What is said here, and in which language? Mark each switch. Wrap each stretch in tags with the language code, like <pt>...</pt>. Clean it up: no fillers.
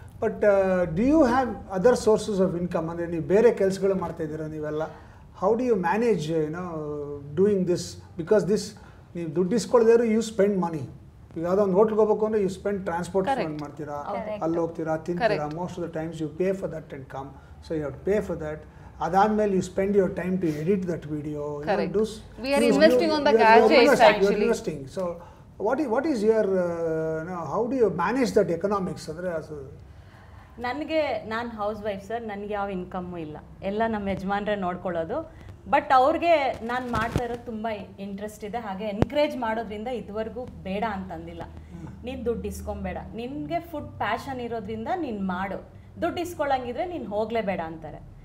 <en>But do you have other sources of income?</en> <kn>ಅಂದರೆ ನೀವು ಬೇರೆ ಕೆಲಸಗಳು ಮಾಡ್ತಾ ಇದ್ದೀರಾ ನೀವೆಲ್ಲ.</kn> <en>How do you manage doing this? Because this</en> <kn>ನೀವು ದುಡ್ಡು ಇಸ್ಕೊಳ್ಳೋದಾದ್ರು</kn> <en>You spend money.</en> <kn>ಈಗ ಯಾವುದೋ ಒಂದು ಹೋಟ್ಲ್ಗೆ ಹೋಗ್ಬೇಕು ಅಂದರೆ</kn> <en>you spend transport</en> <kn>ಸ್ಪೆಂಡ್ ಮಾಡ್ತೀರಾ, ಅಲ್ಲಿ ಹೋಗ್ತೀರಾ, ತಿಂತೀರಾ.</kn> <en>Most of the times you pay for that and come, so you have to pay for that.</en> <kn>ಅದಾದ್ಮೇಲೆ</kn> <en>You spend your time to edit that video. We are investing on the gadgets actually. Investing. So what is your how do you manage that economics?</en> <kn>ಅಂದರೆ ನನಗೆ ನಾನು house wife sir, ನನಗೆ ಯಾವ income ಇಲ್ಲ, ಎಲ್ಲ ನಮ್ಮ ಯಜಮಾನ್ರೆ ನೋಡ್ಕೊಳ್ಳೋದು. ಬಟ್ ಅವ್ರಿಗೆ ನಾನು ಮಾಡ್ತಾ ಇರೋದು ತುಂಬ ಇಂಟ್ರೆಸ್ಟ್ ಇದೆ, ಹಾಗೆ ಎನ್ಕರೇಜ್ ಮಾಡೋದ್ರಿಂದ ಇದುವರೆಗೂ ಬೇಡ ಅಂತಂದಿಲ್ಲ. ನೀನು ದುಡ್ಡು ಇಸ್ಕೊಂಬೇಡ, ನಿನಗೆ ಫುಡ್ ಪ್ಯಾಷನ್ ಇರೋದ್ರಿಂದ ನೀನು ಮಾಡು, ದುಡ್ಡು ಇಸ್ಕೊಳ್ಳಂಗಿದ್ರೆ ನೀನು ಹೋಗಲೇಬೇಡ ಅಂತಾರೆ.</kn>